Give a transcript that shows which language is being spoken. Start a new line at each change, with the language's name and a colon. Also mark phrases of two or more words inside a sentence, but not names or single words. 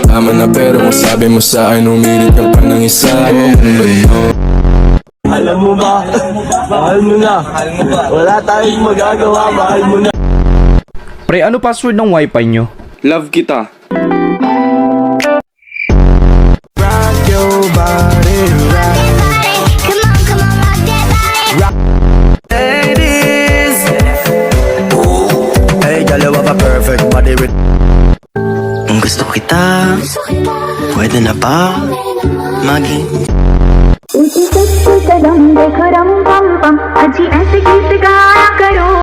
Filipino: ka na pero kung sabi mo sa akin umilit ka pa ng isa. Alam mo ba, mahal mo na. Wala tayong magagawa, mahal mo na. Pre, ano password ng wifi nyo? Love kita.
English: Rock your body, Come on, come on, rock that body. ladies. Hey, girl, you have a perfect body with.
Filipino: Kung gusto kita, pwede na ba maging
Hindi: ऊंची सच्ची कदम देखो रम पम पम अजी ऐसे गीत गाया करो.